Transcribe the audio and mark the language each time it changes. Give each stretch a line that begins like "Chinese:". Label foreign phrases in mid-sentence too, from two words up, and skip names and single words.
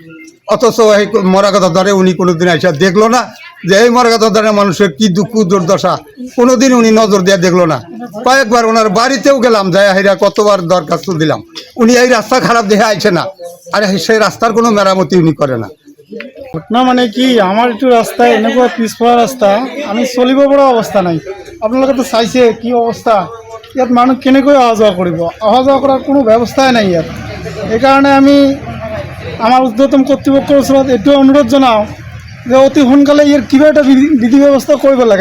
Bangla: অথচ এই মরাঘাট ধরে উনি কোনোদিন আইসা দেখলো না যে এই মরাঘাট ধরের মানুষের কি দুঃখ দুর্দশা, কোনোদিন উনি নজর দিয়ে দেখলো না। কয়েকবার ওনার বাড়িতেও গেলাম, যাই হাইরা কতবার দরখাস্ত দিলাম, উনি এই রাস্তা খারাপ দেখে আইছে না। আর সেই রাস্তার কোনো মেরামতি উনি করে না। ঘটনা মানে কি, আমার একটু রাস্তায়
Assamese: এনেকুৱা পিছপৰা ৰাস্তা, আমি চলিব পৰা অৱস্থা নাই। আপোনালোকে তো চাইছে কি অৱস্থা, ইয়াত মানুহ কেনেকৈ অহা যোৱা কৰিব? অহা যোৱা কৰাৰ কোনো ব্যৱস্থাই নাই ইয়াত। সেইকাৰণে আমি আমাৰ ঊৰ্ধ্বতম কৰ্তৃপক্ষৰ ওচৰত এইটো অনুৰোধ জনাওঁ যে অতি সোনকালে ইয়াৰ কিবা এটা বিধি ব্যৱস্থা কৰিব লাগে।